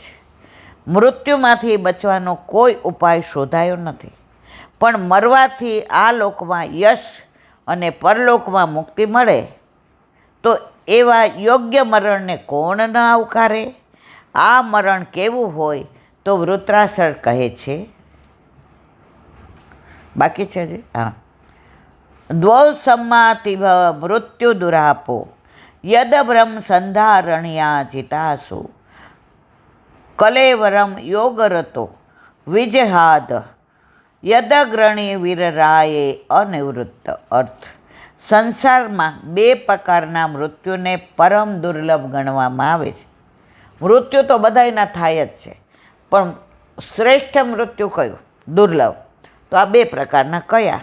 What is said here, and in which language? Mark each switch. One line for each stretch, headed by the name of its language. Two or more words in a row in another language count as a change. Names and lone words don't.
Gujarati: મૃત્યુમાંથી બચવાનો કોઈ ઉપાય શોધાયો નથી, પણ મરવાથી આ લોકમાં યશ અને પરલોકમાં મુક્તિ મળે તો એવા યોગ્ય મરણને કોણ ન આવકારે? આ મરણ કેવું હોય તો વૃત્રાસુર કહે છે. બાકી છે હજી? હા.
Sanskrit: દ્વૌ सम्मातिव मृत्यु दुरापो यद ब्रह्म संधारण्या जितासु कलेवरम योगरतो विजहाद યદગ્રણી વીરરાયે અનિવૃત્ત.
Gujarati: અર્થ: સંસારમાં બે પ્રકારના મૃત્યુને પરમ દુર્લભ ગણવામાં આવે છે. મૃત્યુ તો બધાયના થાય જ છે, પણ શ્રેષ્ઠ મૃત્યુ કયું? દુર્લભ. તો આ બે પ્રકારના કયા?